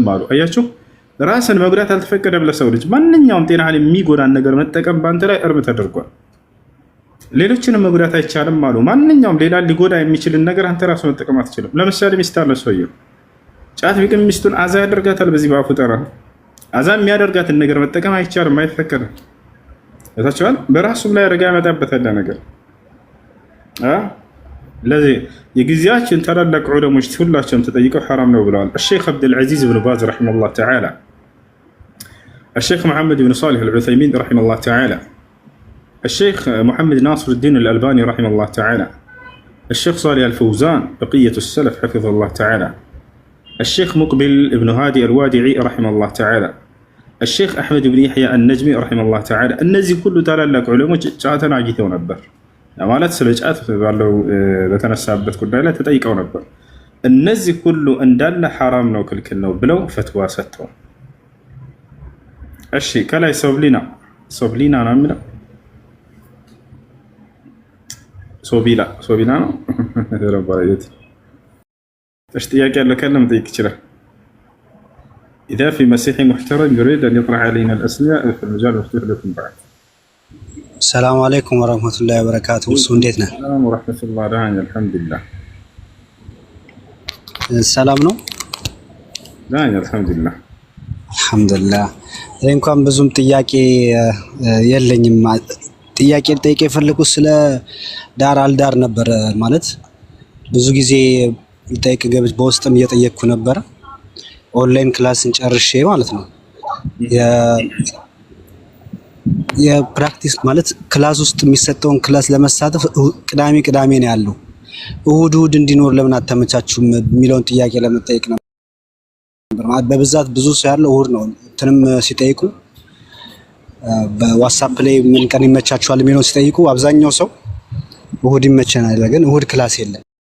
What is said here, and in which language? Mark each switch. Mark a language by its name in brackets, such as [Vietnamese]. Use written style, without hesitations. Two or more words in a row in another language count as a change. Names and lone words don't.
[Amharic] አሉ። አያችሁ፣ ራስን መጉዳት አልተፈቀደም ለሰው ልጅ። ማንኛውም ጤናህን የሚጎዳን ነገር መጠቀም በአንተ ላይ እርም ተደርጓል። ሌሎችንም መጉዳት አይቻልም አሉ። ማንኛውም ሌላ ሊጎዳ የሚችልን ነገር አንተ ራሱ መጠቀም አትችልም። ለምሳሌ ሚስት አለ ሰውየው ጫት ቢቅም ሚስቱን አዛ ያደርጋታል። በዚህ በአፉ ጠራ አዛ የሚያደርጋትን ነገር መጠቀም አይቻልም፣ አይፈቀድም። ታችኋል። በራሱም ላይ አደጋ ያመጣበታል ነገር። ለዚህ የጊዜያችን ታላላቅ ዑለሞች ሁላቸውም ተጠይቀው ሐራም ነው ብለዋል። [Arabic] الشيخ عبد العزيز بن باز رحمه الله تعالى، الشيخ محمد بن صالح العثيمين رحمه الله تعالى، الشيخ محمد ناصر الدين الألباني رحمه الله تعالى، الشيخ صالح الفوزان بقية السلف حفظه الله تعالى، الشيخ مقبل بن هادي الوادعي رحمه الله تعالى، الشيخ أحمد بن يحيى النجمي رحمه الله تعالى። [Amharic] እነዚህ ሁሉ ታላላቅ ዑለሞች ጫትን አግኝተው ነበር ማለት ስለ ጫት ባለው በተነሳበት ጉዳይ ላይ ተጠይቀው ነበር። እነዚህ ሁሉ እንዳለ ሐራም ነው ክልክል ነው ብለው ፈትዋ ሰጥተው። እሺ ከላይ ሶብሊና ነው የሚለው ሶቢላ ነው ረባየት። እሺ ጥያቄ ያለው ካለም ጠይቅ ይችላል። [Arabic] إذا في مسيحي محترم يريد أن يطرح علينا الأسئلة في المجال مفتوح لكم بعد. السلام عليكم ورحمة الله وبركاته. سنديتنا. السلام ورحمة الله وبركاته. الحمد لله. السلام ነው? الحمد لله. الحمد لله. [Amharic] እንኳን ብዙም ጥያቄ የለኝም። ጥያቄ ልጠይቅ የፈለኩት ስለ ዳር አልዳር ነበር። ማለት ብዙ ጊዜ ልጠይቅ ገብቼ በውስጥም እየጠየቅኩ ነበር። ኦንላይን ክላስን ጨርሼ ማለት ነው የፕራክቲስ ማለት ክላስ ውስጥ የሚሰጠውን ክላስ ለመሳተፍ ቅዳሜ ነው ያለው። እሁድ እንዲኖር ለምን አተመቻችሁም የሚለውን ጥያቄ ለመጠየቅ ነበር። በብዛት ብዙ ሰው ያለው እሁድ ነው። እንትንም ሲጠይቁ በዋትስአፕ ላይ ምን ቀን ይመቻችኋል የሚለውን ሲጠይቁ አብዛኛው ሰው እሁድ ይመቸናል፣ ግን እሁድ ክላስ የለም።